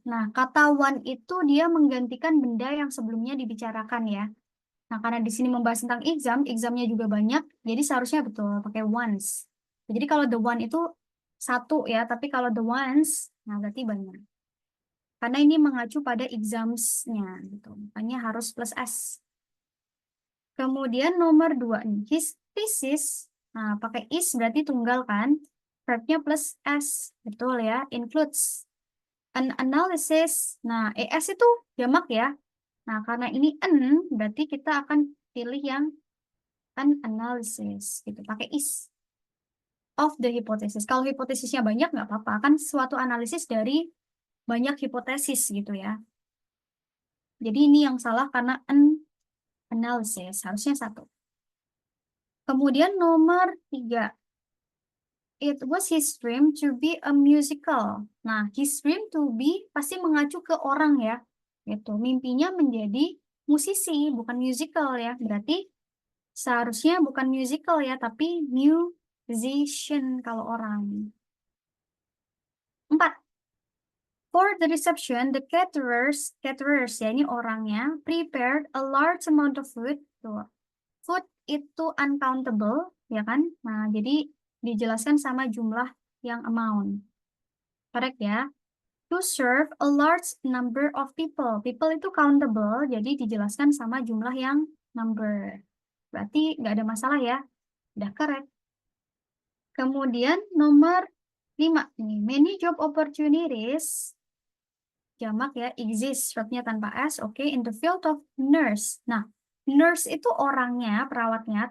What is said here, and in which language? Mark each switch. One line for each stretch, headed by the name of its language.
Indonesian: Nah, kata one itu dia menggantikan benda yang sebelumnya dibicarakan ya. Nah, karena di sini membahas tentang exam, examnya juga banyak, jadi seharusnya betul pakai once. Jadi kalau the one itu satu ya, tapi kalau the ones, nah berarti banyak. Karena ini mengacu pada exams-nya gitu. Makanya harus plus S. Kemudian nomor 2 nih,
English: his thesis.
Indonesian: Nah, pakai is berarti tunggal kan? Verbnya plus S.
English: Betul ya, includes. An analysis.
Indonesian: Nah, ES itu jamak ya. Nah, karena ini an, berarti kita akan pilih yang an analysis gitu.
English: Pakai is of the hypothesis.
Indonesian: Kalau hipotesisnya banyak nggak apa-apa. Kan suatu analisis dari banyak hipotesis gitu ya. Jadi ini yang salah karena an analysis. Harusnya satu. Kemudian nomor 3.
English: It was his dream to be a musical.
Indonesian: Nah,
English: his dream to be
Indonesian: pasti mengacu ke orang ya. Itu mimpinya menjadi musisi, bukan musical ya. Berarti seharusnya bukan musical ya, tapi musician kalau orang. 4.
English: For the reception, the caterers
Indonesian: ya ini orangnya,
English: prepared a large amount of food. Tuh.
Indonesian: Food itu uncountable, ya kan? Nah, jadi dijelaskan sama jumlah yang amount. Correct ya?
English: To serve a large number of people.
Indonesian: People itu countable, jadi dijelaskan sama jumlah yang number. Berarti nggak ada masalah ya. Udah correct. Kemudian nomor 5. Nih,
English: many job opportunities.
Indonesian: Jamak ya, exist. Verbnya tanpa S.
English: Oke, in the field of nurse.
Indonesian: Nah, nurse itu orangnya, perawatnya.